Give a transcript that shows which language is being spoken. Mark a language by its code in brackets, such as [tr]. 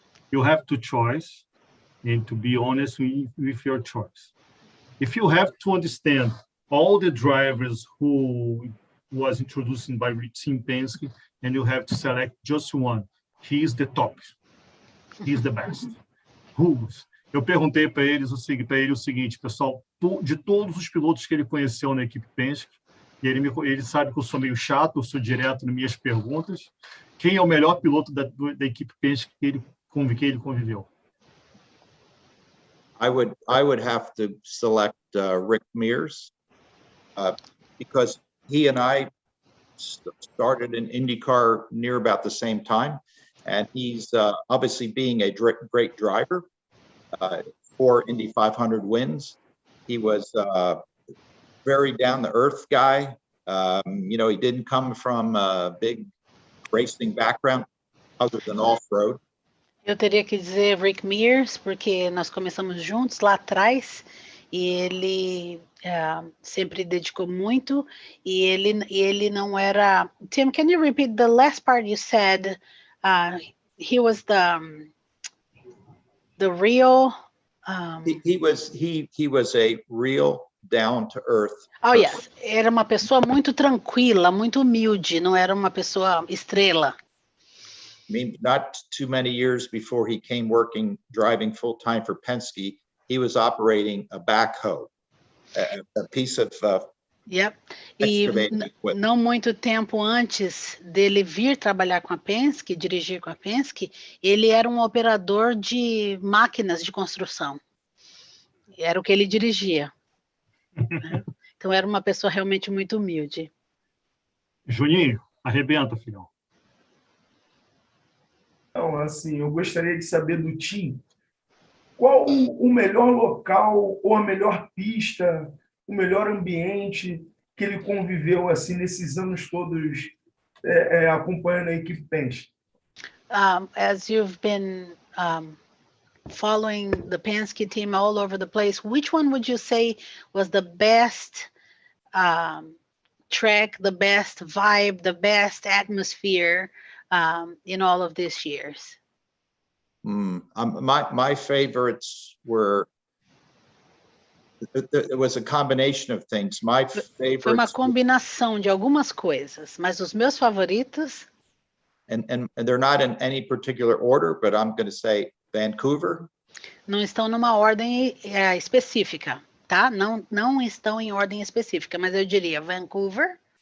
[en] You have two choices, and to be honest with your choice. If you have to understand all the drivers who was introduced by Tim Penske, and you have to select just one, he is the top. He is the best. Who's? [pt] Eu perguntei para ele o seguinte, pessoal, de todos os pilotos que ele conheceu na equipe Penske, e ele sabe que eu sou meio chato, eu sou direto nas minhas perguntas, quem é o melhor piloto da equipe Penske que ele conviveu? [en] I would have to select Rick Mears, because he and I started in IndyCar near about the same time, and he's obviously being a great driver. 4 Indy 500 wins. He was very down-to-earth guy. You know, he didn't come from a big racing background other than off-road. [pt] Eu teria que dizer Rick Mears, porque nós começamos juntos lá atrás, e ele sempre dedicou muito, e ele não era... [en] Tim, can you repeat the last part you said? He was the real... He was a real down-to-earth Oh, yes. [pt] Era uma pessoa muito tranquila, muito humilde, não era uma pessoa estrela. [en] I mean, not too many years before he came driving full-time for Penske, he was operating a backhoe, a piece of Yep. E excavating equipment. [pt] não muito tempo antes dele vir trabalhar com a Penske, dirigir com a Penske, ele era um operador de máquinas de construção. Era o que ele dirigia. Né? Então era uma pessoa realmente muito humilde. Juninho, arrebenta, filhão. Então, assim, eu gostaria de saber do Tim, qual o melhor local ou a melhor pista, o melhor ambiente que ele conviveu assim nesses anos todos acompanhando a equipe Penske? [en] As you've been following the Penske team all over the place, which one would you say was the best track, the best vibe, the best atmosphere in all of these years? My favorites were, it was a combination of things. My [pt] Foi uma [en] favorites, [pt] combinação de algumas coisas, mas os meus favoritos, [en] and they're not in any particular order, but I'm going to say Vancouver, [pt] não estão numa ordem específica, tá? Não estão em ordem específica, mas eu diria Vancouver,